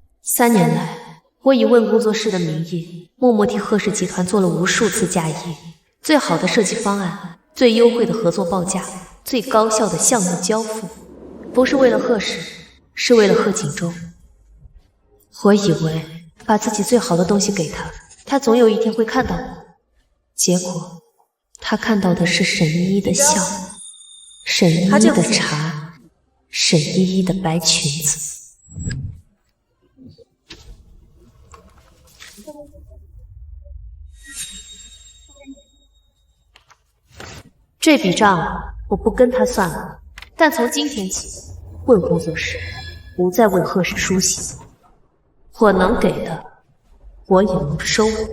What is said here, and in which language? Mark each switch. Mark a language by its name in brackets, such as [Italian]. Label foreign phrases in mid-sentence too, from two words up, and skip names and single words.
[Chinese] 3 年來，我以問工作室的名義，默默替賀氏集團做了無數次嫁衣，最好的設計方案，最優惠的合作報價，最高效的項目交付，不是為了賀氏，是為了賀錦州。我以為把自己最好的東西給他，他總有一天會看到我。結果，他看到的是沈依依的笑，沈依依的茶，沈依依的白裙子。這筆賬我不跟他算了，但從今天起，問工作室不再問賀氏書信，我能給的，我也能收。